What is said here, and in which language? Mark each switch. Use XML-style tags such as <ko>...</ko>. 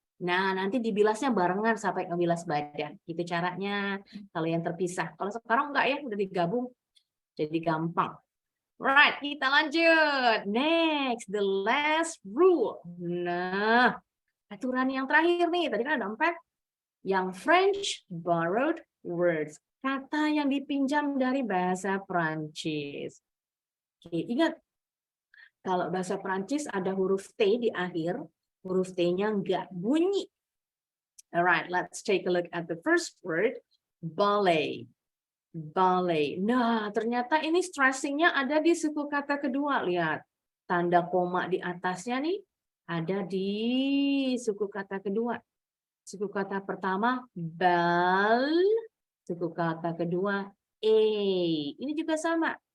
<id>Nah, nanti dibilasnya barengan sampai ngebilas badan. Itu caranya kalau yang terpisah. Kalau sekarang enggak ya, udah digabung. Jadi gampang.</id> <en>Right,</en> <id>kita lanjut.</id> <en>Next, the last rule.</en> <id>Nah, aturan yang terakhir nih. Tadi kan ada 4. Yang French borrowed words. Kata yang dipinjam dari bahasa Prancis. Oke, ingat. Kalau bahasa Prancis ada huruf T di akhir. Huruf T-nya nggak bunyi.</id> <en>Alright, let's take a look at the first word. Ballet. Ballet.</en> <id>Nah, ternyata ini stressingnya ada di suku kata kedua. Lihat, tanda koma di atasnya nih ada di suku kata kedua. Suku kata pertama bal, suku kata kedua ini juga sama.</id>